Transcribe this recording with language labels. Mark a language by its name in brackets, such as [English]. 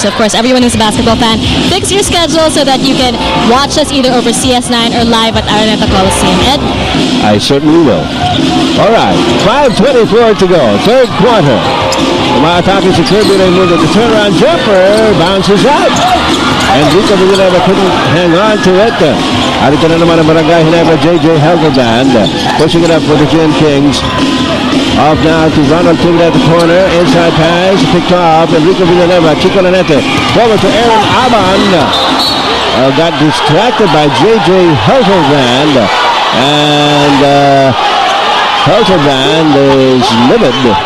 [English] So, of course, everyone who's a basketball fan, fix your schedule so that you can watch us either over CS9 or live at Araneta Coliseum. Ed? I certainly will. All right, 5:24 to go, third quarter. [Filipino] Umaatake si Kirby Raimundo. [English] The turnaround jumper bounces out. And Rico Villanova couldn't hang on to it. [Filipino] Arito na naman ang Barangay Ginebra, J.J. [English] Helgerband. Pushing it up for the Gin Kings. Off now to Ronald Tigre at the corner. Inside pass, picked off. Enrico Villanova, Chico Lanete. Forward to Aaron Aban. Got distracted by J.J. Helgerband. And Helgerband is livid.